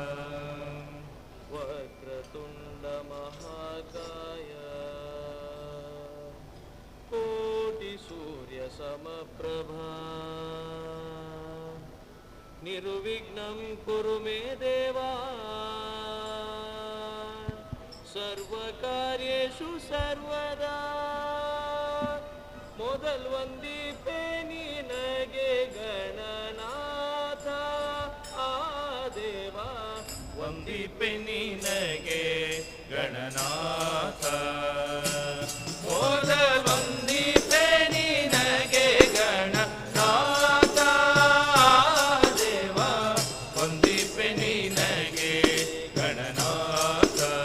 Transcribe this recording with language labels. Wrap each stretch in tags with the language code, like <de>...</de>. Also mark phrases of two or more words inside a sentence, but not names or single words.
<sa>वक्रतुण्ड महाकाय कोटि सूर्य समप्रभा निर्विघ्नं कुरु मे देवा सर्वकार्येषु सर्वदा</sa> <kn>ಮೊದಲ್ ವಂದಿಪೆ ನಿನಗೆ ಗಣನಾಥ ಆ ದೇವ ವಂದಿಪೆ ನಿನಗೆ ಗಣನಾಥ ಮೊದಲ್ ವಂದಿಪೆ ನಿನಗೆ ಗಣನಾಥ ದೇವ ವಂದಿಪೆ ನಿನಗೆ ಗಣನಾಥ</kn>